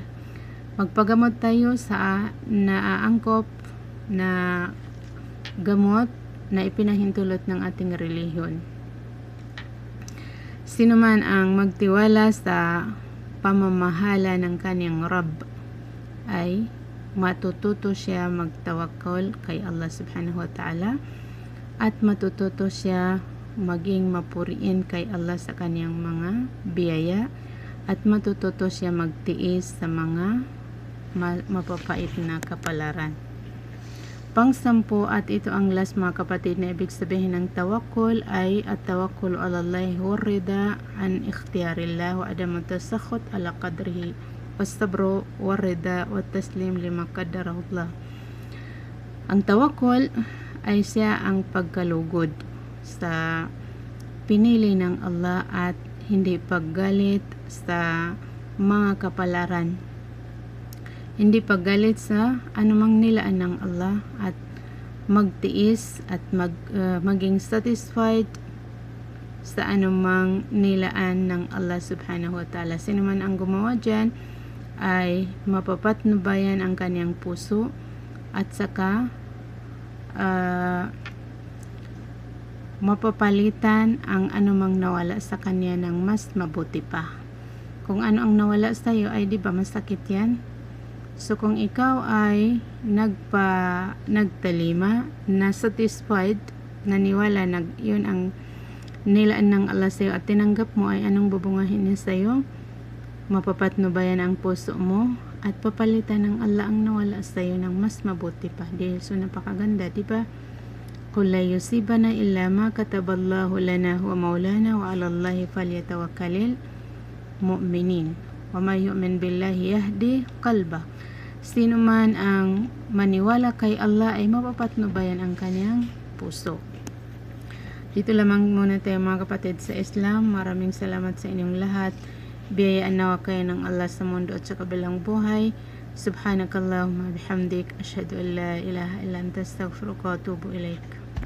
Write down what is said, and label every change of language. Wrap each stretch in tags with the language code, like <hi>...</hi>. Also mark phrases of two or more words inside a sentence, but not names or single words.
<tl>Magpagamot tayo sa naaangkop na gamot na ipinahintulot ng ating relihiyon. Sino man ang magtiwala sa pamamahala ng kanyang Rabb ay matututo siya magtawakkol kay Allah</tl> <ar>سبحانه وتعالى</ar> <tl>at matututo siya maging mapuriin kay Allah sa kanyang mga biyaya at matututo siya magtiis sa mga mapapait na kapalaran. Pang-10 at ito ang last mga kapatid na ibig sabihin ng tawakkul ay</tl> <ar>التوكل على الله هو الرضا عن اختيار الله وعدم التسخط على قدره والصبر والرضا والتسليم لما قدره الله.</ar> <tl>Ang tawakkul ay siya ang pagkalugod sa pinili ng Allah at hindi paggalit sa mga kapalaran. Hindi paggalit sa anumang nilaan ng Allah at magtiis at maging satisfied sa anumang nilaan ng Allah</tl> <ar>سبحانه وتعالى.</ar> <tl>Sino man ang gumawa dyan ay mapapatnubayan ang kanyang puso at saka mapapalitan ang anumang nawala sa kanya ng mas mabuti pa. Kung ano ang nawala sa iyo ay di ba masakit yan? So kung ikaw ay nagtalima, na satisfied, naniwala, yun ang nilaan ng Allah sa iyo at tinanggap mo, ay anong bubungahin niya sa iyo? Mapapatnubayan ang puso mo at papalitan ng Allah ang nawala sa iyo ng mas mabuti pa. Dahil so napakaganda, di ba?</tl> <ar>قل لا يصيبنا إلا ما كتب الله لنا ومولانا وعلى الله فليتوكل المؤمنون. ومن يؤمن بالله يهد قلبه.</ar> <tl>Sino man ang maniwala kay Allah ay mapapatnubayan ang kanyang puso. Dito lamang muna tayo mga kapatid sa Islam. Maraming salamat sa inyong lahat. Biyayaan nawa kayo ng Allah sa mundo at sa kabilang buhay.</tl> <ar>سبحانك اللهم بحمدك، أشهد أن لا إله إلا أنت، أستغفرك وأتوب إليك.</ar>